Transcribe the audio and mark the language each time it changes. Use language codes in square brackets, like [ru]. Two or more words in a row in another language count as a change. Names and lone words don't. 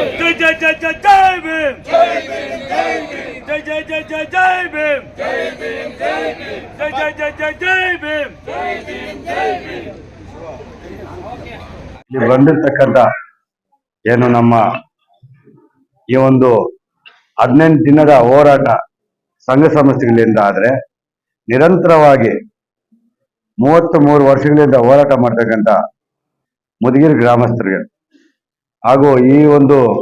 [hi] जय जय जय जय भीम जय जय जय जय जय भीम जय जय जय जय जय भीम [kn] ಇಲ್ಲಿ ಬಂದಿರತಕ್ಕಂತ ಏನು ನಮ್ಮ ಈ ಒಂದು 18 ದಿನದ ಹೋರಾಟ ಸಂಘ ಸಂಸ್ಥೆಗಳಿಂದ ಆದ್ರೆ ನಿರಂತರವಾಗಿ 33 ವರ್ಷಗಳಿಂದ ಹೋರಾಟ ಮಾಡ್ತಕ್ಕಂಥ ಮುದಗಿರಿ ಗ್ರಾಮಸ್ಥರಿಗೆ ಹಾಗೂ ಈ ಒಂದು